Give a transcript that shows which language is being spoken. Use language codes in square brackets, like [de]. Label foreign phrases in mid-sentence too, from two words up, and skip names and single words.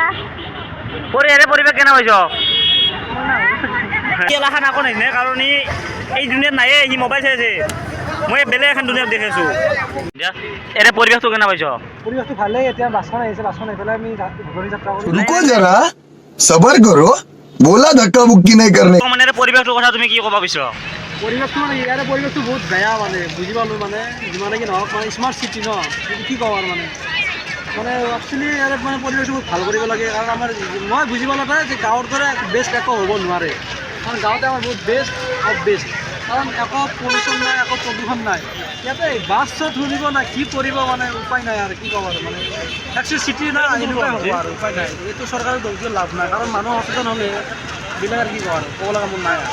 [as] এৰে পৰিৱেশ কেনে হৈছে এলাখান আকৌ নাহিছে কাৰণ এই দুনিয়াত নায়ে সি মোবাইল চাই আছে মই বেলেগ এখন দুনিয়াত দেখিছোঁ এৰে পৰিৱেশটো কেনে পাইছ পৰিৱেশটো ভালেই এতিয়া বাছখন আহিছে বাছখন আহি পেলাই আমি ঘূৰি যাত্ৰা কৰিম [hi] रुको जरा सबर करो बोला धक्का मुक्की नहीं करने [as] মানে এৰে পৰিৱেশটোৰ কথা তুমি কি ক'ব বিচাৰ পৰিৱেশটো মানে ইয়াৰে পৰিৱেশটো বহুত বেয়া মানে বুজি পালোঁ মানে যিমানে কি নহওক মানে [en] smart city [as] ন কি কওঁ আৰু মানে একচুৱেলি ইয়াৰে মানে পৰিৱেশটো বহুত ভাল কৰিব লাগে কাৰণ আমাৰ মই বুজি পালোঁ যে গাঁৱৰ দৰে বেষ্ট একো হ'ব নোৱাৰে কাৰণ গাঁৱতে আমাৰ বহুত [en] best of best [as] কাৰণ একো পলিউশ্যন নাই একো প্ৰদূষণ নাই ইয়াতে বাছ চত ধৰিব না কি কৰিব মানে উপায় নাই আৰু কি ক'ব আৰু মানে একচুৱেলি চিটি না এনেকুৱাই হ'ব আৰু উপায় নাই এইটো চৰকাৰৰ দোষ দি লাভ নাই কাৰণ মানুহ সচেতন হ'লে বিলাক আৰু কি ক'ব আৰু ক'ব লগা মন নাই আৰু